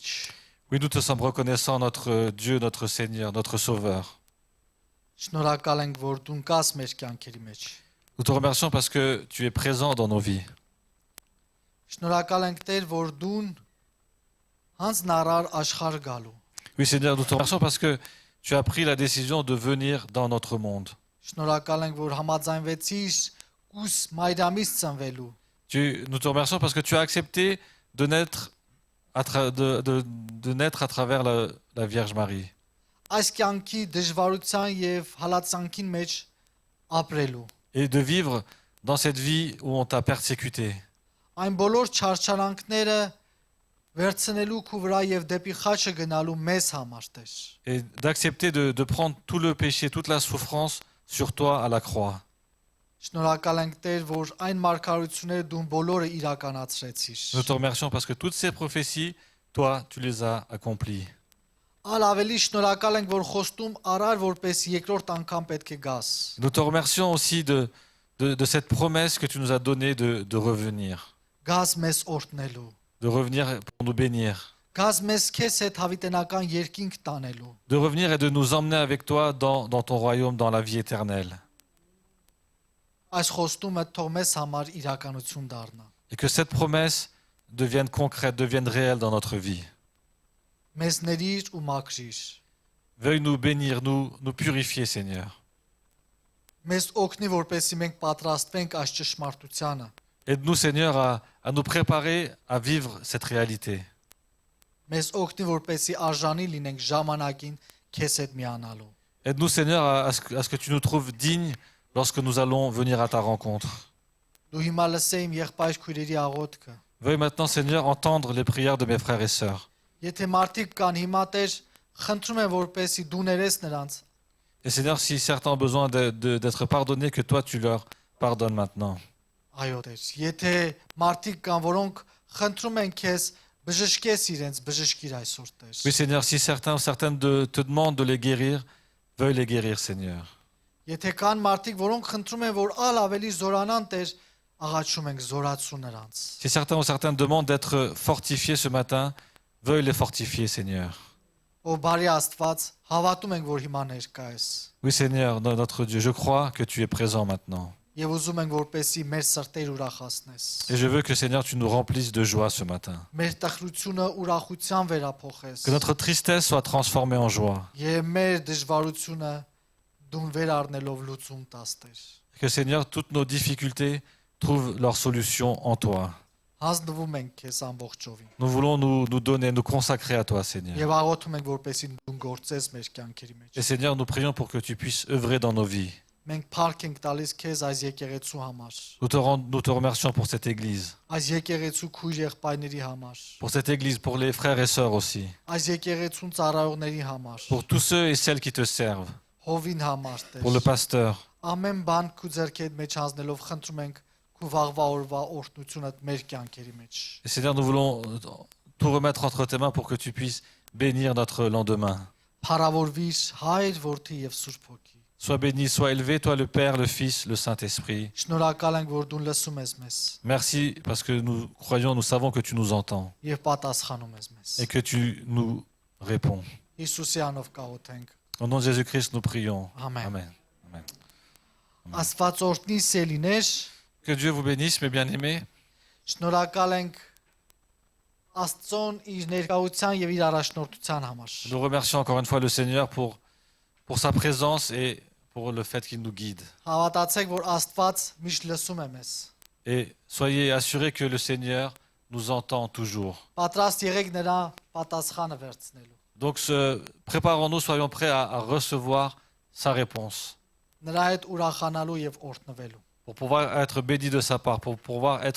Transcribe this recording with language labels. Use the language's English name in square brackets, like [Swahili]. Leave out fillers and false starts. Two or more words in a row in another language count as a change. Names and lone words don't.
[French] Oui, nous te sommes reconnaissants, notre Dieu, notre Seigneur, notre Sauveur. [Armenian] Շնորհակալ ենք որ դու կաս մեր կյանքերի մեջ։ [French] Nous te remercions parce que tu es présent dans nos vies. [Armenian] Շնորհակալ ենք Տեր որ դու հանձնարար աշխարհ գալու։ [French] Oui, Seigneur, nous te remercions parce que tu as pris la décision de venir dans notre monde. [Armenian] Շնորհակալ ենք որ համաձայնվեցիր կուս մայրամից ծնվելու։ [French] Nous te remercions parce que tu as accepté de naître de naître à travers la Vierge Marie. [Armenian] Այս կյանքի դժվարության եւ հալածանքին մեջ ապրելու։ [French] Et de vivre dans cette vie où on t'a persécuté. [Armenian] Այն բոլոր չարչարանքները վերցնելու քու վրա եւ դեպի խաչը գնալու մեզ համար Տեր։ [French] Et d'accepter de prendre tout le péché, toute la souffrance sur toi à la croix. [Armenian] Շնորհակալ ենք Տեր, որ այն մարգարությունները դու բոլորը իրականացրեցիր։ [French] Nous te remercions parce que toutes ces prophéties, toi, tu les as accomplies. [Armenian] Ալ ավելի շնորհակալ ենք, որ խոստում արար, որպես երկրորդ անգամ պետք է գաս։ [French] Nous te remercions aussi de cette promesse que tu nous as donnée de revenir. [Armenian] Գաս մեզ օրհնելու։ [French] De revenir pour nous bénir. [Armenian] Գաս մեզ քեզ հետ հավիտենական երկինք տանելու։ [French] De revenir et de nous emmener avec toi dans ton royaume, dans la vie éternelle. [Armenian] Այս խոստումը թող մեզ համար իրականություն դառնա։ [French] Et que cette promesse devienne concrète, devienne réelle dans notre vie. [Armenian] Մեզ ների ու մաքրիր։ [French] Veuille nous bénir, nous purifier, Seigneur. [Armenian] Մեզ օգնի, որպեսզի մենք պատրաստվենք այս ճշմարտությանը։ [French] Aide-nous, Seigneur, à nous préparer à vivre cette réalité. [Armenian] Մեզ օգնի, որպեսզի արժանի լինենք ժամանակին քեզ հետ միանալու։ [French] Aide-nous, Seigneur, à ce que tu nous trouves dignes lorsque nous allons venir à ta rencontre. [Armenian] Դու հիմա լսե իմ եղբայր քույրերի աղոթքը։ [French] Veuille maintenant, Seigneur, entendre les prières de mes frères et sœurs. [Armenian] Եթե մարդիկ կան հիմա Տեր, խնդրում եմ որպեսզի դու ներես նրանց։ [French] Et Seigneur, si certains ont besoin d'être pardonnés, que toi, tu leur pardonnes maintenant. [Armenian] Այո Տեր, եթե մարդիկ կան, որոնք խնդրում են քեզ, բժշկես իրենց, բժշկիր այսօր Տեր։ [French] Oui, Seigneur, si certains ou certaines te demandent de les guérir, veuille les guérir, Seigneur. [Armenian] Եթե կան մարդիկ, որոնք խնդրում են, որ ալ ավելի զորանան Տեր, աղաչում ենք զորացու նրանց։ [French] Si certains ou certaines demandent d'être fortifiés ce matin, veuille les fortifier, Seigneur. [Armenian] Ով բարի Աստված, հավատում ենք, որ հիմա ներկա ես։ [French] Oui, Seigneur, notre Dieu, je crois que tu es présent maintenant. [Armenian] Եվ ուզում ենք, որպեսզի մեր սրտեր ուրախացնես։ [French] Et je veux que, Seigneur, tu nous remplisses de joie ce matin. [Armenian] Մեր տխրությունը ուրախության վերափոխես։ [French] Que notre tristesse soit transformée en joie. [Armenian] Եվ մեր դժվարությունը դու վեր առնելով լուծում տաս Տեր։ [French] Que, Seigneur, toutes nos difficultés trouvent leur solution en toi. [Armenian] Հանձնվում ենք քեզ ամբողջովին։ [French] Nous voulons nous donner, nous consacrer à toi, Seigneur. [Armenian] Եվ աղոթում ենք, որպեսզի դու գործես մեր կյանքերի մեջ։ [French] Et Seigneur, nous prions pour que tu puisses œuvrer dans nos vies. [Armenian] Մենք փառք ենք տալիս քեզ այս եկեղեցու համար։ [French] Nous te remercions pour cette église, [Armenian] Այս եկեղեցու քույր եղբայրների համար։ [French] pour cette église, pour les frères et sœurs aussi, [Armenian] Այս եկեղեցուն ծառայողների համար։ [French] pour tous ceux et celles qui te servent, [Armenian] Հովին համար Տեր։ [French] pour le pasteur. [Armenian] Ամեն բան քու ձեռքի հետ մեջ հանձնելով խնդրում ենք քու վաղվա օրվա օրհնությունը մեր կյանքերի մեջ։ [French] Et Seigneur, nous voulons tout remettre entre tes mains pour que tu puisses bénir notre lendemain. [Armenian] Փառավորվիր Հայր, Որդի եւ Սուրբ Հոգի։ [French] Sois béni, sois élevé, toi le Père, le Fils, le Saint-Esprit. [Armenian] Շնորհակալ ենք, որ դու լսում ես մեզ [French] Merci parce que nous croyons, nous savons que tu nous entends [Armenian] եւ պատասխանում ես մեզ։ [French] et que tu nous réponds. [Armenian] Հիսուսի անով կաղոթենք։ [French] Au nom de Jésus-Christ, nous prions. Amen. Amen. Amen. [Armenian] Աստված օրհնի սելիներ, [French] Que Dieu vous bénisse, mes bien-aimés. [Armenian] շնորհակալ ենք Աստծոն իր ներկայության եւ իր առաջնորդության համար։ [French] Nous remercions encore une fois le Seigneur pour sa présence et pour le fait qu'il nous guide. [Armenian] Հավատացեք, որ Աստված միշտ լսում է մեզ։ [French] Et soyez assurés que le Seigneur nous entend toujours. [Armenian] Պատրաստ եղեք նրա պատասխանը վերցնելու։ [French] Donc préparons-nous, soyons prêts à recevoir sa réponse, [Armenian] Նրա հետ ուրախանալու եւ օրհնվելու։ [French] pour pouvoir être bénis de sa part, pour pouvoir être